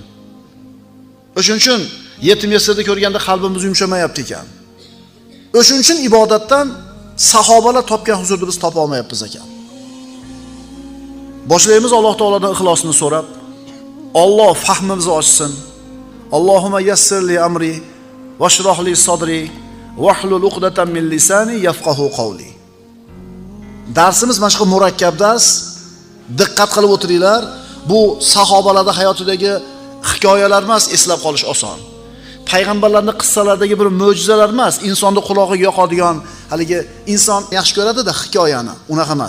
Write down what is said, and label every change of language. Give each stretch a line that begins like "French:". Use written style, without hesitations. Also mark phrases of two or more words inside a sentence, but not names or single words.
Uzbek: O'shuning uchun yetim yesirni ko'rganda qalbimiz yumshamayapti ekan. O'shuning uchun ibodatdan sahobalar topgan huzurni biz topa olmayapmiz ekan. Boshlaymiz Alloh taolodan ixlosini so'rab. Alloh fahmimizni ochsin.
Arabic: اللهم يسر لي أمري واشرح لي صدري واحلل عقدة من لساني يفقهوا قولي.
Uzbek: Darsimiz mana shu murakkab dars. Diqqat qilib o'tiringlar. Bu sahobalarning hayotidagi hikoyalar emas, eslab qolish oson. Payg'ambarlarning qissalaridagi bir mo'jizalar emas, insonning qulog'iga yoqadigan, haligi inson yaxshi ko'radi-da hikoyani, unaqa emas.